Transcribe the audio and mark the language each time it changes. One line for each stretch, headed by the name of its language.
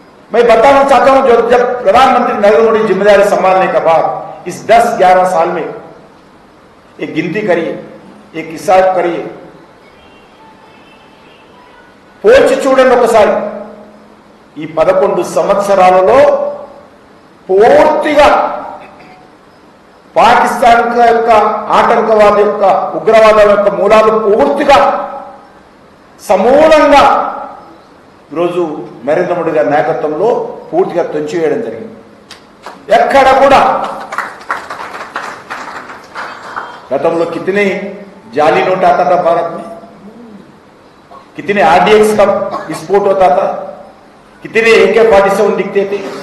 Hindi: मैं बताना चाहता हूं, जब प्रधानमंत्री नरेंद्र मोदी जिम्मेदारी संभालने के बाद इस 10-11 साल में एक गिनती करिए, एक हिसाब करिए,
Telugu: పోల్చి చూడండి ఒకసారి। ఈ 11 సంవత్సరాలలో పూర్తిగా పాకిస్తాన్ యొక్క ఆటంకవాద యొక్క ఉగ్రవాదం యొక్క మూలాలు పూర్తిగా సమూలంగా ఈరోజు నరేంద్ర మోడీ గారి నాయకత్వంలో పూర్తిగా తుంచివేయడం జరిగింది। ఎక్కడ కూడా
Hindi: गतंलो कितने जाली नोट आता था भारत में, कितने RDX का विस्फोट होता था, कितने AK-47 दिखते थे।